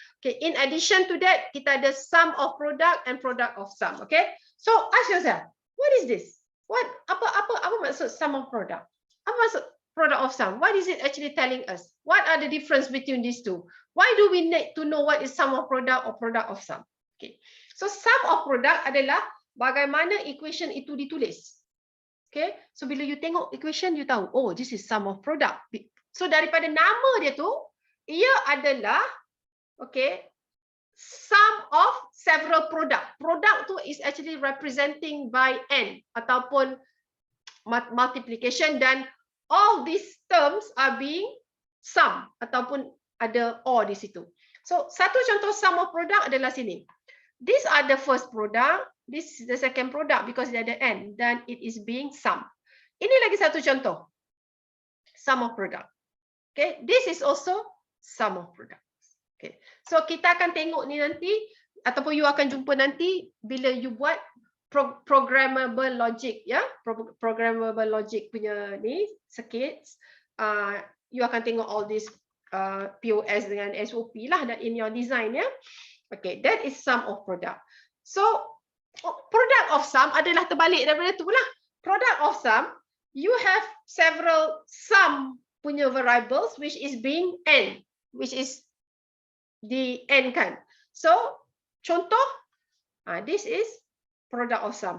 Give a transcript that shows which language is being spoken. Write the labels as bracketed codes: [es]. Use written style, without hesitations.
[en] Okay, in addition to that, [ms] kita ada [en] sum of product and product of sum. Okay, so ask yourself, what is this? What? [ms] Apa maksud [en] sum of product? [ms] Apa maksud [en] product of sum? What is it actually telling us? What are the difference between these two? Why do we need to know what is sum of product or product of sum? [ms] Okay, so sum of product adalah bagaimana equation itu ditulis. [en] Okay, so [ms] bila you tengok equation, you tahu, [en] oh, this is sum of product. [ms] So daripada nama dia tu, ia adalah, okay, [en] sum of several product. Product tu is actually representing by n [ms] ataupun [en] multiplication, [ms] dan [en] all these terms are being sum [ms] ataupun ada or di situ. So satu contoh sum of product adalah sini. [en] These are the first product, this is the second product because [ms] dia ada n dan [en] it is being sum. [ms] Ini lagi satu contoh [en] sum of product. Okay, this is also sum of product. [ms] Okay, so kita akan tengok ni nanti ataupun you akan jumpa nanti bila you buat programmable logic, ya, programmable logic punya ni circuits. [en] You [ms] akan tengok [en] all this POS [ms] dengan [en] SOP lah in your design, ya. Okay, that is sum of product. [ms] So product of sum adalah terbalik daripada tu lah. [en] Product of sum, you have several sum [ms] punya [en] variables which is being n, which is the n [ms] kan. [en] So [ms] contoh, [en] this is product of sum.